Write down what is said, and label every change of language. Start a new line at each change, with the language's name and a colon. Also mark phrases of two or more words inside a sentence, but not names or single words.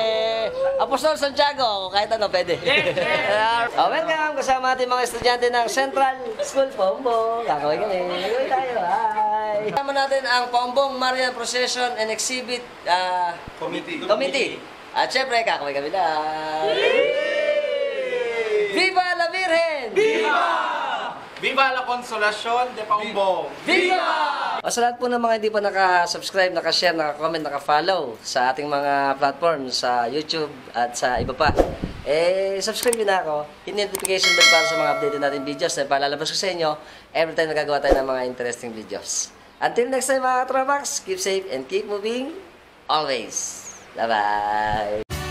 Filipino: Apostol Santiago, kahit ano, pwede. Welcome! Kasama ating mga estudyante ng Central School Paumbong. Kakawin kami. Kakawin tayo. Hi! Kasama natin ang Paumbong Marian Procession and Exhibit Committee. At syempre, kakawin kami lang.
Spanish: Viva la Virgen! Viva! Viva la Consolacion de Paumbong!
Filipino: O sa lahat po ng mga hindi pa naka-subscribe, naka-share, naka-comment, naka-follow sa ating mga platforms, sa YouTube at sa iba pa, subscribe na ako.
English: Hit notification bell
Filipino: para sa mga updated natin videos na palalabas ko sa inyo
English: every time
Filipino: nagagawa tayo ng mga
English: interesting videos. Until next time mga Tropax, keep safe and keep moving always. Bye-bye!